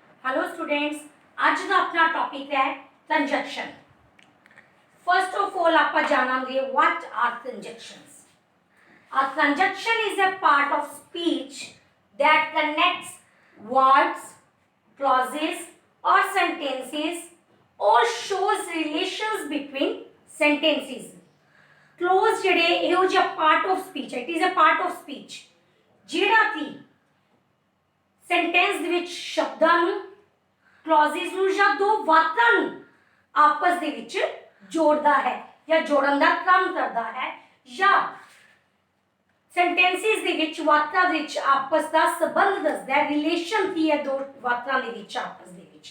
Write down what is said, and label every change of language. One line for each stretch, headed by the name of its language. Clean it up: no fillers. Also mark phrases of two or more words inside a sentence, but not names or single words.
English: Hello students,
Hindi: आज का अपना टॉपिक है कंजक्शन।
English: First of all
Hindi: आप जानेंगे
English: what are conjunctions. A conjunction is a part of speech that connects words, clauses or sentences or shows relations between sentences.
Punjabi: Clause ਜਿਹੜੇ ਇਹੋ ਜਿਹਾ
English: part of speech
Punjabi: ਹੈ,
English: it is a part of speech
Punjabi: ਜਿਹੜਾ ਕਿ ਸੈਂਟੈਂਸ ਦੇ ਵਿੱਚ ਸ਼ਬਦਾਂ ਨੂੰ, ਕਲੌਜ਼ਸ ਨੂੰ ਜਾਂ ਦੋ ਵਾਕਾਂ ਨੂੰ ਆਪਸ ਦੇ ਵਿੱਚ ਜੋੜਦਾ ਹੈ ਜਾਂ ਜੋੜਨ ਦਾ ਕੰਮ ਕਰਦਾ ਹੈ ਜਾਂ ਸੈਂਟੈਂਸਿਸ ਦੇ ਵਿੱਚ ਵਾਕਾਂ ਦੇ ਵਿੱਚ ਆਪਸ ਦਾ ਸੰਬੰਧ ਦੱਸਦਾ ਹੈ, ਰਿਲੇਸ਼ਨ ਕੀ ਹੈ ਦੋ ਵਾਕਾਂ ਦੇ ਵਿੱਚ ਆਪਸ ਦੇ ਵਿੱਚ।